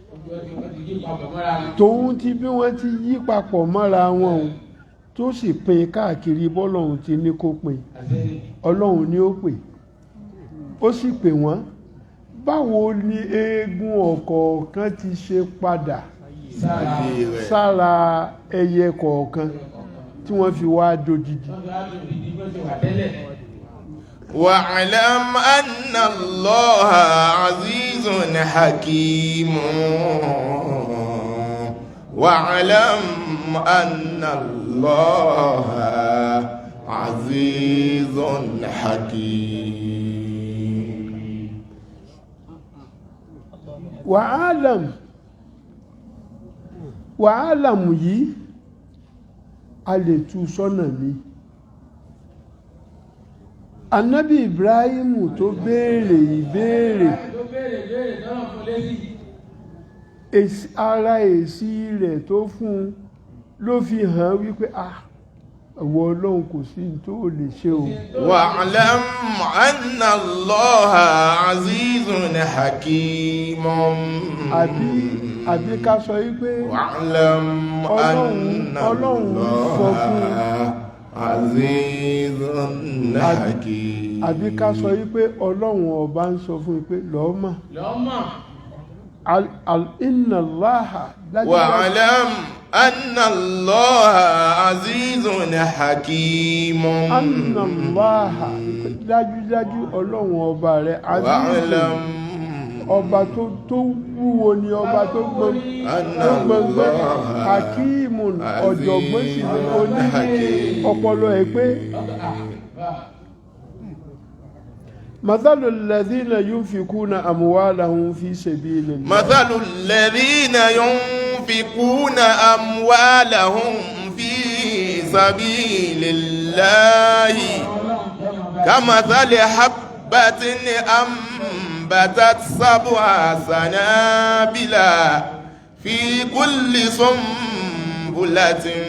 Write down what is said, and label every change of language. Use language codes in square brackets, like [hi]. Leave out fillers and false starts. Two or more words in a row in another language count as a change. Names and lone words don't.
[yo] tòun ti bí wọ́n ti yí papọ̀ mọ́ra wọn o tó sì pín káàkiri bọ́lọ́hun ti ní kó pín ọlọ́hun ni ó pè ó sì pè wọ́n báwo ni eégún ọ̀kọ̀ọ̀kan ti ṣe padà sára ẹyẹ kọ̀ọ̀kan tí wọ́n fi wá dojìdì. [ar] واعلم أن الله عزيز حكيم واعلم أن الله عزيز حكيم. [yo] wa'lam yìí a lè tú sọ́nà mi. Ànábì Ibrahim tó béèrè ìbéèrè ara èsì rẹ̀ tó fún un ló fi hàn wípé àwọn Ọlọ́run kò sí tó lè ṣe o. [ar] واعلم أن الله عزيز حكيم. [yo] àbí ká sọ wípé [ar] واعلم أن الله عزيز حكيم. [yo] àbí ká sọ wípé Ọlọ́run ọba ń sọ fún wípé lọ́ọ́mà [ar] إن الله واعلم أن الله عزيز حكيم. أن الله [yo] dájúdájú Ọlọ́run ọba rẹ̀ azizun ọba tó wúwo ni ọba tó gbọ̀ngbọ̀n hakimun ọ̀jọ̀gbọ́n sì ni onímọ̀ ọpọlọ ẹ̀ pé [ar] مثل الذين ينفقون أموالهم في سبيل الله مثل الذين ينفقون أموالهم في سبيل الله كمثل حبة أنبتت 7 سنابل في كل سنبلة